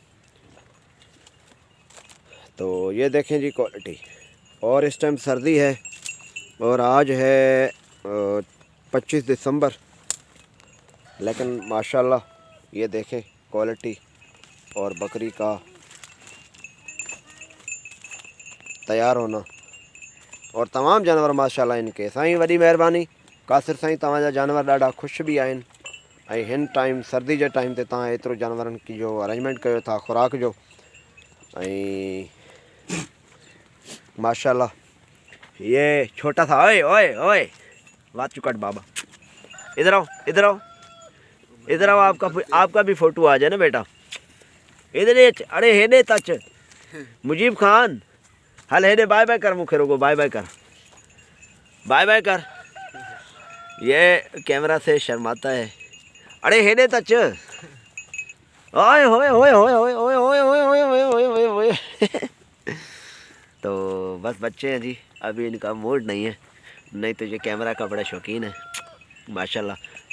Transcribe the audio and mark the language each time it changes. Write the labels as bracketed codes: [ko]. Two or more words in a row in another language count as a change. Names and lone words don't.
[ur] تو یہ دیکھیں جی کوالٹی، اور اس ٹائم سردی ہے اور آج ہے 25 دسمبر، لیکن ماشاءاللہ یہ دیکھیں کوالٹی اور بکری کا تیار ہونا، اور تمام جانور ماشاءاللہ ان کے. [sd] साईं वॾी महिरबानी, कासिर साईं तव्हांजा जानवर ॾाढा ख़ुशि बि आहिनि, ऐं हिन टाइम सर्दी जे टाइम ते तव्हां एतिरो जानवरनि की जो अरेंजमेंट कयो था खुराक जो, ऐं माशाल्लाह [ur] یہ چھوٹا سا، اوئے اوئے اوئے بات چکٹ بابا، ادھر آؤ ادھر آؤ ادھر آؤ، آپ کا بھی فوٹو آ جائے نا بیٹا، ادھر [sd] अरे हेॾे तच मुजीब खान, हल हेॾे [en] bye bye [sd] कर, मूंखे रुगो [en] bye bye [sd] कर। [en] bye bye [sd] कर। [ur] یہ کیمرا سے شرماتا ہے. अरे हेडे तच ओए होए होए होए होए होए होए होए होए होए होए होए। تو بس بچے ہیں جی، ابھی ان کا موڈ نہیں ہے، نہیں تو یہ کیمرا کا بڑا شوقین ہے ماشاءاللہ.